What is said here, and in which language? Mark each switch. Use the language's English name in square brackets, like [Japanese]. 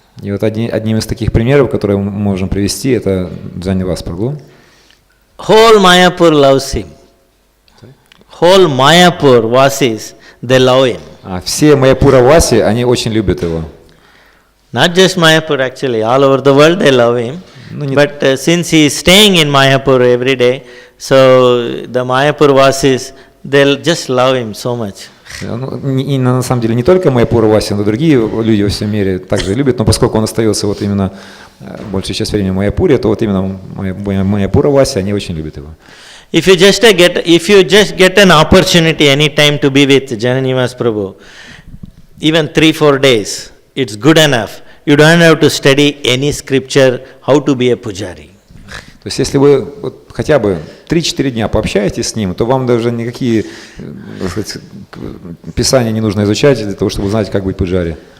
[Russian] И вот одним из таких примеров, которые мы можем привести, это Джаннивас Прабху. [English] Whole Mayapur loves him. Whole Mayapur Vasis, they love him. [Russian] Все Майяпура Васи, они очень любят его. [English] Not just Mayapur actually, all over the world they love him. But since he is staying in Mayapur every day, so the Mayapur Vasis, they'll just love him so much. [Russian] И на самом деле не только Майяпура Васи, но и другие люди во всем мире также любят, но поскольку он остается вот именно большую часть времени в Майяпуре, то вот именно Майяпура Васи, они очень любят его. [English] If you just get an opportunity any time to be with Jananivas Prabhu, even 3-4 days, it's good enough. You don't have to study any scripture, how to be a pujari. [Russian] То есть, если вы вот хотя бы 3-4 дня пообщаетесь с ним, то вам даже никакие, так сказать, писания не нужно изучать для того, чтобы узнать, как быть пуджари.